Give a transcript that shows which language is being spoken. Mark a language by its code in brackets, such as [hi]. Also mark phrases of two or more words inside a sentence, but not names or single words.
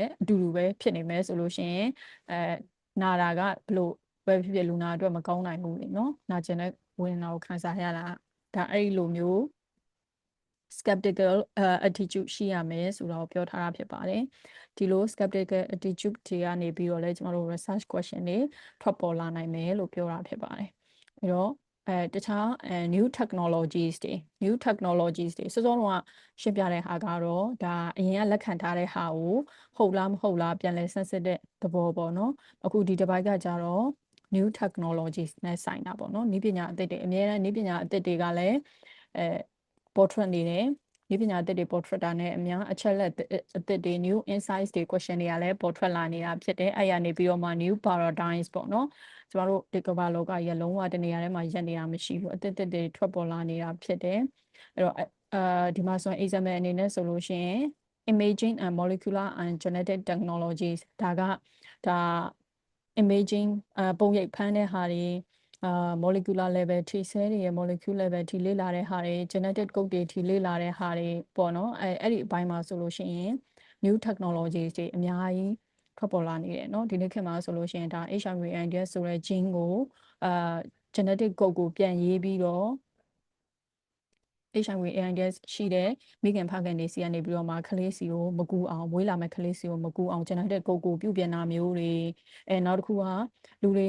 [my] လည်းအတူတူပဲဖြစ်နေမယ်ဆိုလို့ရှိရင်နာတာကဘလို့ပဲဖြစ်ဖြစ်လူနာအတွက်မကောင်းနိုင်ဘူးလေနော်နာကျင်တဲ့ဝေဒနာကိုခံစားရတာဒါအဲ့ဒီလိုမျိုး [en] skeptical attitude [my] ရှိရမယ်ဆိုတော့ပြောထားတာဖြစ်ပါတယ်ဒီလို [en] skeptical attitude [my] တွေကနေပြီးတော့လဲကျမတို့ [en] research question [my] တွေထွက်ပေါ်လာနိုင်မယ်လို့ပြော တာဖြစ်ပါတယ်အဲ့တော့တခြား [en] new technologies [my] တွေစောစောကရှင်းပြတဲ့ဟာကတော့ဒါအရင်ကလက်ခံထားတဲ့ဟာကိုဟုတ်လားမဟုတ်လားပြန်လည်ဆန်းစစ်တဲ့သဘောပေါ့နော်အခုဒီတစ်ပိုင်းကကြတော့ [en] new technologies [my] နဲ့ဆိုင်တာပေါ့နော် နည်းပညာအသစ်တွေအများအားနည်းပညာအသစ်တွေကလည်းပေါ်ထွက်နေတယ်နည်းပညာအသစ်တွေပေါ်ထွက်တာနဲ့အများအချက်လက်အသစ်တွေ [en] new insights [my] တွေ question တွေကလည်းပေါ်ထွက် လာနေတာဖြစ်တယ်အဲ့ရနေပြီးတော့မှ [en] new paradigms [my] ပေါ့နော်ကျမတို့ဒီကမ္ဘာလောကကြီးလုံးဝတနေရာထဲမှာရပ်နေတာမရှိဘူးအသစ် တွေထွက်ပေါ်လာနေတာဖြစ်တယ်အဲ့တော့ဒီမှာဆိုရင် example အနေနဲ့ဆိုလို့ရှိရင် [en] imaging and molecular and genetic technologies [my] ဒါ imaging ပုံရိပ်ဖမ်းတဲ့ဟာတွေ [en] molecular level [my] ထိ cell တွေရဲ့ molecule level ထိလေ့လာတဲ့ဟာတွေ [en] genetic code [my] တွေထိလေ့လာတဲ့ဟာတွေပေါ့နော်အဲ့ဒီအပိုင်းမှာဆိုလို့ရှိရင် [en] new technologies [my] တွေအများကြီးထွက်ပေါ်လာနေတယ်เนาะဒီနေ့ခေတ်မှာဆိုလို့ရှိရင်ဒါ HIV/AIDS ဆိုတဲ့ gene ကို [en] genetic code [my] ကိုပြန်ရေးပြီးတော့ HIV/AIDS ရှိတဲ့မိခင်ဖခင်တွေစီကနေပြီးတော့မှကလေးစီကိုမကူအောင်မွေးလာမဲ့ကလေးစီကိုမကူအောင် [en] genetic code [my] ကိုပြုပြင်တာမျိုးတွေနောက်တစ်ခုကလူတွေ